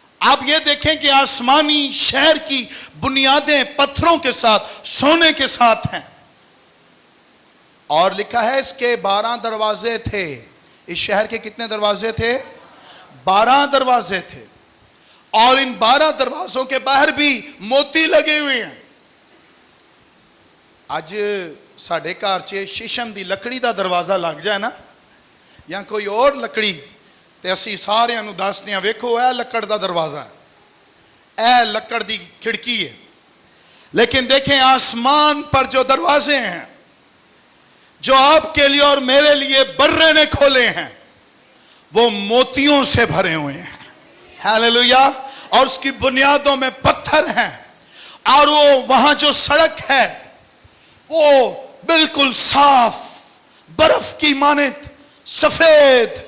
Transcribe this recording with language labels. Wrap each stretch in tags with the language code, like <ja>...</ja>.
<ur>آپ یہ دیکھیں کہ آسمانی شہر کی بنیادیں پتھروں کے ساتھ, سونے کے ساتھ ہیں. اور لکھا ہے اس کے 12 دروازے تھے. اس شہر کے کتنے دروازے تھے؟ 12 دروازے تھے. اور ان 12 دروازوں کے باہر بھی موتی لگے ہوئے ہیں.</ur> <pa>آج ساڑھے گھر چ شیشم دی لکڑی دا دروازہ لگ جائے نا, یا کوئی اور لکڑی, تے اسی سارے انو دسنے ہیں ویکھو اے لکڑ دا دروازہ ہے, اے لکڑ دی کھڑکی ہے.</pa> <ur>لیکن دیکھیں آسمان پر جو دروازے ہیں جو آپ کے لیے اور میرے لیے برے نے کھولے ہیں, وہ موتیوں سے بھرے ہوئے ہیں. ہیلیلویا. اور اس کی بنیادوں میں پتھر ہیں, اور وہ وہاں جو سڑک ہے وہ بالکل صاف برف کی مانند سفید.</ur>